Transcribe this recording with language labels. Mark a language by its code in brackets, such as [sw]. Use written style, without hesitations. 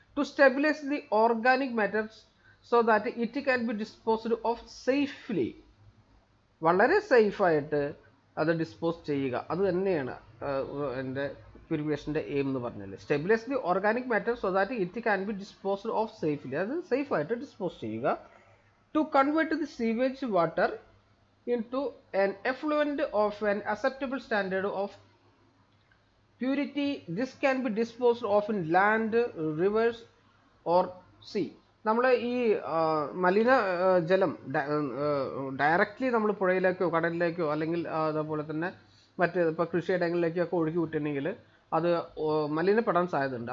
[en] To stabilise the organic matters so that it can be disposed of safely. [ml] വളരെ സേഫായിട്ട് അത് dispose ചെയ്യുക, അത് തന്നെയാണ് എൻ്റെ പ്യൂരിഫിക്കേഷൻ്റെ എയിം എന്ന് പറഞ്ഞാൽ. [en] stabilise the organic matter so that it can be disposed of safely, [ml] അത് സേഫായിട്ട് ഡിസ്പോസ് ചെയ്യുക. [en] To convert the sewage water into an effluent of an acceptable standard of purity. This can be disposed of in land, rivers or sea. [ml] നമ്മൾ ഈ മലിന ജലം directly നമ്മൾ പുഴയിലേക്കോ കടലിലേക്കോ അല്ലെങ്കിൽ അതേപോലെ തന്നെ മറ്റ് ഇപ്പോൾ കൃഷിയിടങ്ങളിലേക്കൊക്കെ ഒഴുകി വിട്ടിട്ടുണ്ടെങ്കിൽ അത് മലിനപ്പെടാൻ സാധ്യതയുണ്ട്.